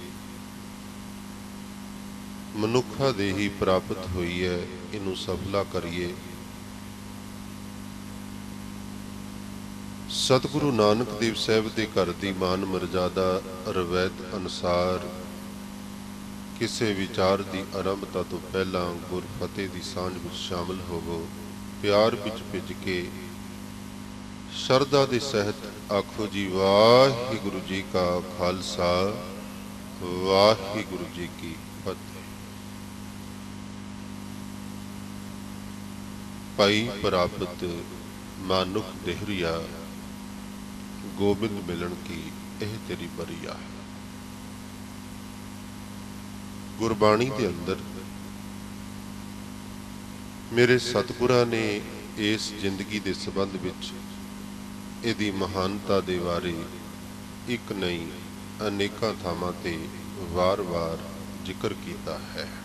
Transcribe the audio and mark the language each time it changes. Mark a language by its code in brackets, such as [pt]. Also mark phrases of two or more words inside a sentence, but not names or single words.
[pa] ਮਨੁੱਖਾ ਦੇ ਹੀ ਪ੍ਰਾਪਤ ਹੁਈ ਹੈ, ਇਹਨੂੰ ਸਫਲਾ ਕਰੀਏ। ਸਤਿਗੁਰੂ ਨਾਨਕ ਦੇਵ ਸਾਹਿਬ ਦੇ ਘਰ ਦੀ ਮਾਨ ਮਰਯਾਦਾ ਰਵਾਇਤ ਅਨੁਸਾਰ ਕਿਸੀ ਵਿਚਾਰ ਕੀ ਆਰੰਭਤਾ ਤੋ ਪਹਿਲਾ ਗੁਰ ਫ਼ਤਹਿ ਕੀ ਸਾਂਝ ਮੇਂ ਸ਼ਾਮਲ ਹੋਵੋ। ਪਿਆਰ ਵਿਚ ਭਿੱਜ ਕੇ ਸ਼ਰਧਾ ਕੇ ਸਹਿਤ ਆਖੋ ਜੀ ਵਾਹਿਗੁਰੂ ਜੀ ਕਾ ਖ਼ਾਲਸਾ ਵਾਹਿਗੁਰੂ ਜੀ ਕੀ ਫ਼ਤਹਿ। ਪਾਈ ਪ੍ਰਾਪਤਿ ਮਾਨੁਖ ਦੇਹੁਰੀਆ, ਗੋਬਿੰਦ ਮਿਲਣ ਕੀ ਇਹ ਤੇਰੀ ਬਰੀਆ। ਗੁਰਬਾਣੀ ਕੇ ਅੰਦਰ ਮੇਰੇ ਸਤਿਗੁਰਾਂ ਨੇ ਇਸ ਜ਼ਿੰਦਗੀ ਕੇ ਸੰਬੰਧ ਵਿਚ ਇਹਦੀ ਮਹਾਨਤਾ ਦੇ ਬਾਰੇ ਇਕ ਨਹੀਂ ਅਨੇਕਾਂ ਥਾਵਾਂ ਤੇ ਵਾਰ ਵਾਰ ਜ਼ਿਕਰ ਕੀਤਾ ਹੈ।